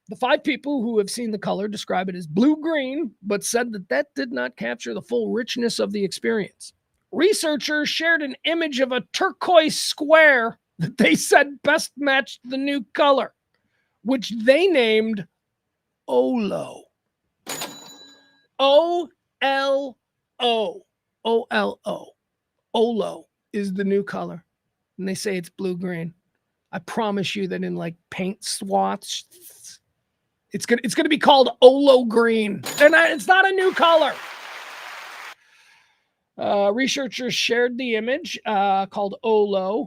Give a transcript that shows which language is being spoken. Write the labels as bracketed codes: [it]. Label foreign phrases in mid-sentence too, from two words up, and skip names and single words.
[en] The 5 people who have seen the color describe it as blue-green, but said that did not capture the full richness of the experience. Researchers shared an image of a turquoise square that they said best matched the new color, which they named Olo. O-L-O. O-L-O. Olo is the new color. And they say it's blue-green. I promise you that in like paint swatches, it's gonna be called Olo green. It's not a new color. Researchers shared the image called Olo.